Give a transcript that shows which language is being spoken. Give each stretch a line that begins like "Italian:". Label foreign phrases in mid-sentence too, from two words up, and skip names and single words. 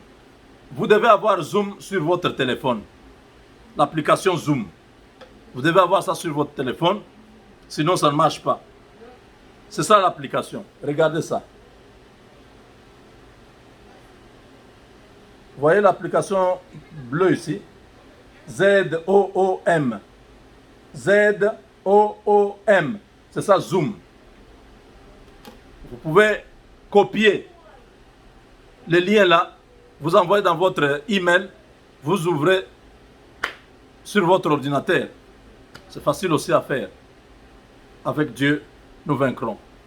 French: Vous devez avoir Zoom sur votre téléphone. L'application Zoom. Vous devez avoir ça sur votre téléphone, sinon ça ne marche pas. C'est ça l'application. Regardez ça. Vous voyez l'application bleue ici. Z-O-O-M. Z-O-O-M. C'est ça, Zoom. Vous pouvez copier le lien là, vous envoyez dans votre email, vous ouvrez sur votre ordinateur. C'est facile aussi à faire. Avec Dieu, nous vaincrons.